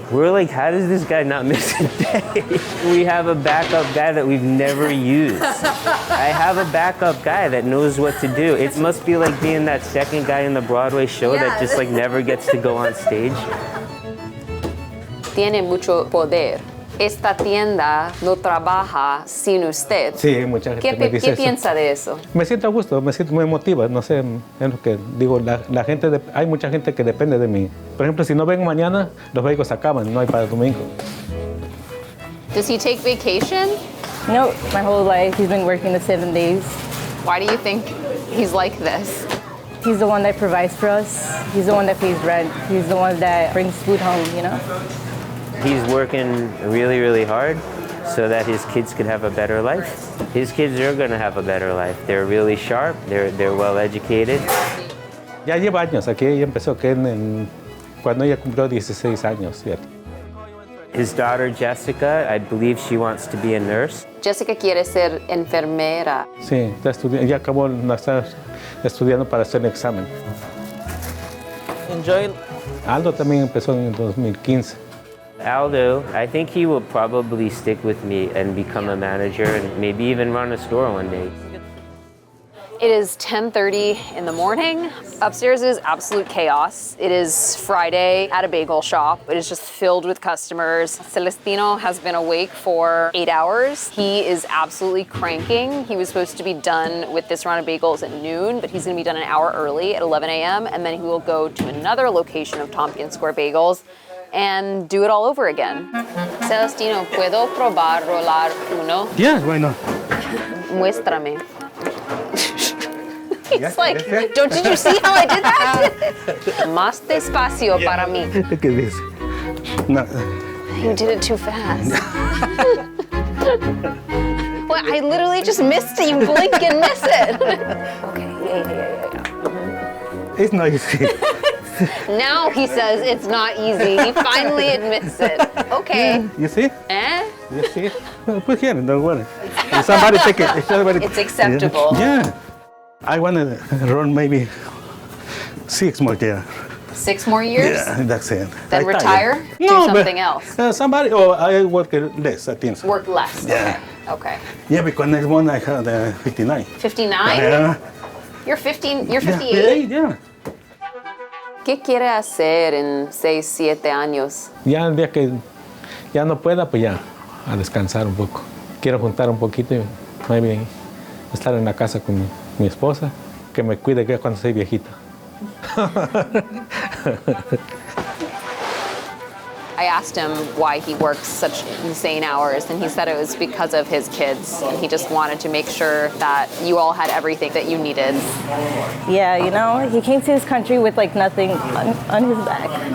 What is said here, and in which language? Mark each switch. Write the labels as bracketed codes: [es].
[en] We're like, how does this guy not miss a day? We have a backup guy that we've never used. I have a backup guy that knows what to do. It must be like being that second guy in the Broadway show that just like never gets to go on stage. [es] Tiene mucho poder. Esta tienda no trabaja sin usted. Sí, mucha gente me dice ¿Qué eso. piensa de eso? Me siento a gusto, me motiva, no sé, es lo que digo, la gente, hay mucha gente que depende de mí. Por ejemplo, si no vengo mañana, los bagels se acaban, no hay para el domingo. [en] Does he take vacation? No, my whole life he's been working the 7 days. Why do you think he's like this? He's the one that provides for us. He's the one that pays rent. He's the one that brings food home, you know? He's working really hard so that his kids could have a better life. His kids are going to have a better life. They're really sharp, they're well educated. [es] Ya lleva años aquí, ella empezó cuando ella cumplió 16 años, ¿cierto? [en] His daughter Jessica, I believe she wants to be a nurse. [es] Jessica quiere ser enfermera. Sí, ella acabó de estar estudiando para hacer el examen. [en] Enjoy. [es] Aldo también empezó en el 2015. [en] Aldo, I think he will probably stick with me and become a manager and maybe even run a store one day. It is 10:30 in the morning. Upstairs is absolute chaos. It is Friday at a bagel shop. It is just filled with customers. Celestino has been awake for 8 hours. He is absolutely cranking. He was supposed to be done with this round of bagels at noon, but he's gonna be done an hour early at 11 a.m. and then he will go to another location of Tompkins Square Bagels and do it all over again. [es] Celestino, ¿puedo probar rolar uno? [en] Yeah, why not? [es] Muéstrame. [en] He's like, did you see how I did that? [es] Más despacio para mí. ¿Qué dice? No. [en] You did it too fast. Well, I literally just missed it. You blink and miss it. Okay, yeah. It's not easy. Now he says it's not easy. He finally admits it. Okay. Yeah, you see? Eh? You see? Well, put here, don't worry. Somebody take it. It's acceptable. Yeah. I want to run maybe 6 more years. 6 more years? Yeah, that's it. Then retire? Do something else? Somebody, I work less, I think so. Work less? Yeah. Okay. Yeah, because next one I had 59. 59? Yeah. You're 15, you're 58? Yeah. [es] ¿Qué quiere hacer en 6, 7 años? Ya el día que ya no pueda, pues ya, a descansar un poco. Quiero juntar un poquito y maybe estar en la casa con mi esposa, que me cuide cuando soy viejita. [en] I asked him why he works such insane hours, and he said it was because of his kids. And he just wanted to make sure that you all had everything that you needed. Yeah, you know, he came to this country with like nothing on his back.